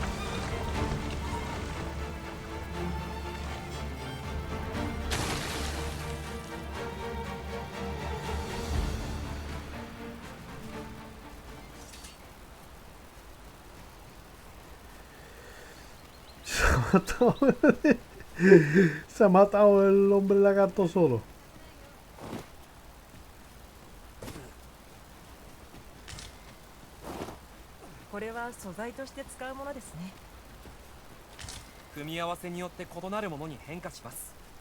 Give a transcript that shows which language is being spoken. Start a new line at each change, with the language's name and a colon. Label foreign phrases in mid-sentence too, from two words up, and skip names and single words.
Spanish: Se ha matado el hombre lagarto solo.
Japanese: これは素材として使うものですね。組み合わせによって異なるものに変化します。